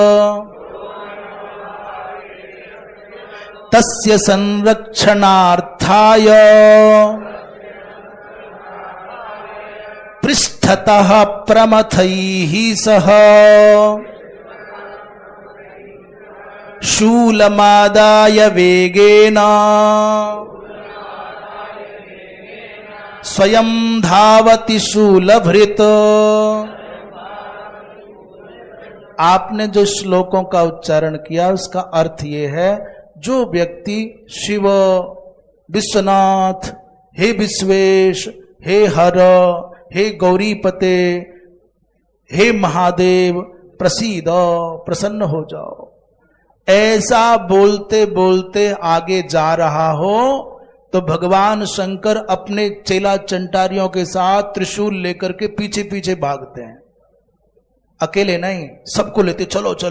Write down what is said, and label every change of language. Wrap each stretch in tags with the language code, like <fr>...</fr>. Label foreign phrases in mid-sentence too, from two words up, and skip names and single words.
<sa>तस्य संरक्षणार्थाय पृष्ठतः प्रमथैः सह शूलमादाय वेगेन स्वयं धावति शूलभृत।</sa> <hi>आपने जो श्लोकों का उच्चारण किया उसका अर्थ ये है, जो व्यक्ति शिव, विश्वनाथ,</hi> <sa>हे विश्वेश, हे हर, हे गौरीपते, हे महादेव प्रसीद,</sa> <hi>प्रसन्न हो जाओ, ऐसा बोलते बोलते आगे जा रहा हो तो भगवान शंकर अपने चेला चंटारियों के साथ त्रिशूल लेकर के पीछे पीछे भागते हैं। अकेले नहीं, सबको लेते, चलो चलो।</hi>